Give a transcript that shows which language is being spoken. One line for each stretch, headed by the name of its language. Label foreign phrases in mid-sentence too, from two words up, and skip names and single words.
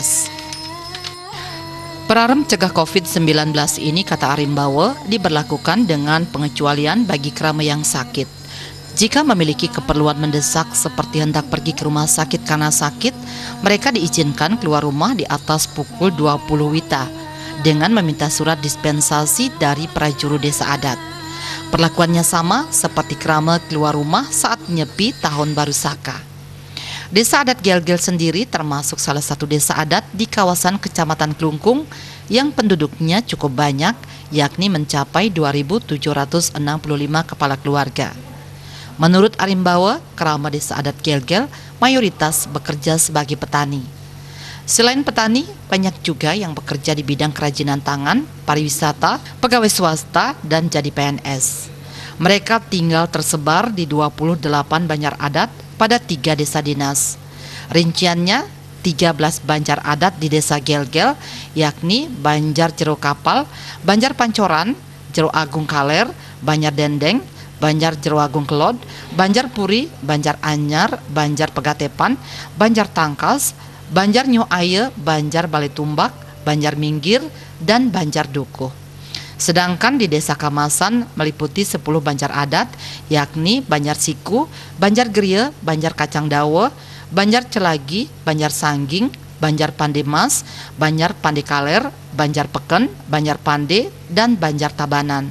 Indonesian: Perarem cegah COVID-19 ini, kata Arimbawa, diberlakukan dengan pengecualian bagi krama yang sakit. Jika memiliki keperluan mendesak seperti hendak pergi ke rumah sakit karena sakit, mereka diizinkan keluar rumah di atas pukul 20 WITA dengan meminta surat dispensasi dari prajuru desa adat. Perlakuannya sama seperti krama keluar rumah saat menyepi tahun baru Saka. Desa adat Gel-Gel sendiri termasuk salah satu desa adat di kawasan Kecamatan Klungkung yang penduduknya cukup banyak, yakni mencapai 2.765 kepala keluarga. Menurut Arimbawa, kerama desa adat Gel-Gel mayoritas bekerja sebagai petani. Selain petani, banyak juga yang bekerja di bidang kerajinan tangan, pariwisata, pegawai swasta, dan jadi PNS. Mereka tinggal tersebar di 28 banjar adat pada 3 desa dinas. Rinciannya 13 banjar adat di desa Gel-Gel, yakni Banjar Jero Kapal, Banjar Pancoran, Jero Agung Kaler, Banjar Dendeng, Banjar Jero Agung Kelod, Banjar Puri, Banjar Anyar, Banjar Pegatepan, Banjar Tangkas, Banjar Nyu Aye, Banjar Balitumbak, Banjar Minggir, dan Banjar Dukuh. Sedangkan di desa Kamasan meliputi 10 banjar adat, yakni Banjar Siku, Banjar Gerie, Banjar Kacang Dawe, Banjar Celagi, Banjar Sangging, Banjar Pandemas, Banjar Pandekaler, Banjar Peken, Banjar Pande, dan Banjar Tabanan.